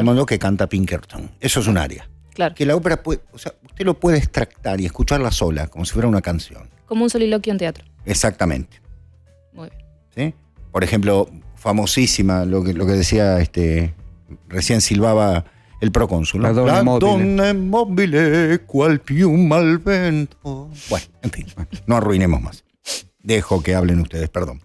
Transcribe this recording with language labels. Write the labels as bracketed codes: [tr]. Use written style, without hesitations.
[es] Al mondo, que canta Pinkerton. Eso es un aria. Claro. Que la ópera puede... O sea, usted lo puede extractar y escucharla sola, como si fuera una canción. Como un soliloquio en teatro. Exactamente. Muy bien. ¿Sí? Por ejemplo, famosísima, lo que decía recién silbaba el procónsul, ¿no? [it] La donna immobile, qual piuma al vento. [es] Bueno, en fin, no arruinemos más. Dejo que hablen ustedes, perdón.